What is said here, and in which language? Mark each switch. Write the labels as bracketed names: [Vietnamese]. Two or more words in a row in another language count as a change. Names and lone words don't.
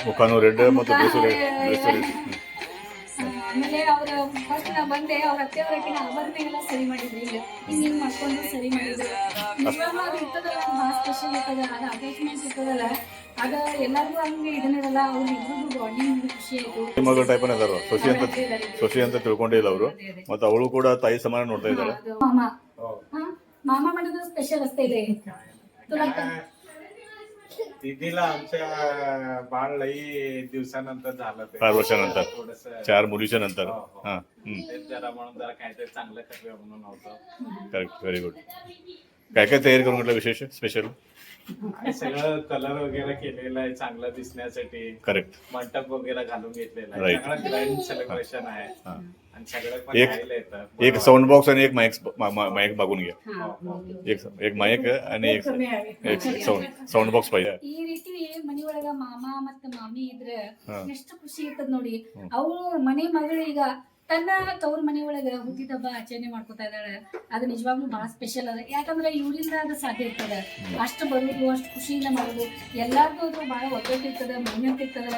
[Kannada] ಆಮೇಲೆ ಅವ್ರ ಫಸ್ಟ್ ನಾ ಬಂದೆ, ಅವ್ರ ಅತ್ತೆಯವರಟ್ಟಿನ ಆಭರಣ ಎಲ್ಲ ಸರಿ ಮಾಡಿದ್ರಿ, ಈಗ ಹಿಂಗ್ ಮಾಡ್ಕೊಂಡು ಸರಿ ಮಾಡಿದ್ರು. ನಿಜವಾಗ್ಲೂ ಅದು ಇರ್ತದಲ್ಲ, ಭಾಳ ಸ್ಪೆಷಲ್ ಇರ್ತದ, ಅದು ಅಟ್ಯಾಚ್ಮೆಂಟ್ ಇರ್ತದಲ್ಲ, ಅದ ಎಲ್ಲರಿಗೂ ಹಂಗೆ ಇದನ್ನಿರಲ್ಲ. ಅವ್ರು ಇಬ್ಬರಿಗೂ ಬಾಂಡಿಂಗ್ ಖುಷಿ ಆಯ್ತು. ಮಗಳು ಟೈಪ್ ಇದಾರ, ಸೊಸಿ ಅಂತ ತಿಳ್ಕೊಂಡಿಲ್ಲ ಅವರು. ಮತ್ತೆ ಅವಳು ಕೂಡ ತಾಯಿ ಸಮಾನ ನೋಡ್ತಾ ಇದ್ದಾಳೆ. [Marathi] मामा म्हणजे स्पेशल असते ते तुला. दीदीला आमच्या बाळ लई दिवसानंतर झालं, 4 वर्षानंतर, 4 मुलीच्या नंतर. जरा म्हणून जरा काहीतरी चांगलं करूया म्हणून होतं. [English] correct, very good. [Marathi] काय काय तयारी करून घेतलं विशेष स्पेशल? आणि सगळं कलर वगैरे केलेलं आहे चांगलं दिसण्यासाठी. करेक्ट. मंडप वगैरे घालून घेतलेला आहे. Right. सगळं [English] grand celebration [Marathi] आहे हा. आणि सगळं पण एक- खायला येतं. एक [English] sound box [Marathi] आणि एक माईक मागून घ्या. एक माईक आणि एक [English] sound box [Marathi] ಪಾಹಿजे. [Kannada] ಈ ರೀತಿ ಮನಿ ಒಳಗ ಮಾಮ ಮತ್ತ ಮಾಮಿ ಇದ್ರ ಹಾ. ಎಷ್ಟು ಖುಷಿ ಇರ್ತದ ನೋಡಿ. ಅವ್ರು ಮನೆ ಮಗಳು ಈಗ ತನ್ನ ತವ್ರ ಮನೆ ಒಳಗ ಹುಟ್ಟಿದ ಹಬ್ಬ ಆಚರಣೆ ಮಾಡ್ಕೊತಾ ಇದ್ದಾಳೆ. ಅದು ನಿಜವಾಗ್ಲೂ ಬಹಳ ಸ್ಪೆಷಲ್ ಅದ. ಯಾಕಂದ್ರೆ ಇವರಿಂದ ಅದು ಸಾಧ್ಯ ಇರ್ತದ. ಅಷ್ಟು ಬರುದು, ಅಷ್ಟು ಖುಷಿಯಿಂದ ಮಾಡೋದು, ಎಲ್ಲಾರ್ದು ಅದು ಬಹಳ ಒಗ್ಗಟ್ಟು ಇರ್ತದ, ಮೆಹನತ್ ಇರ್ತದ.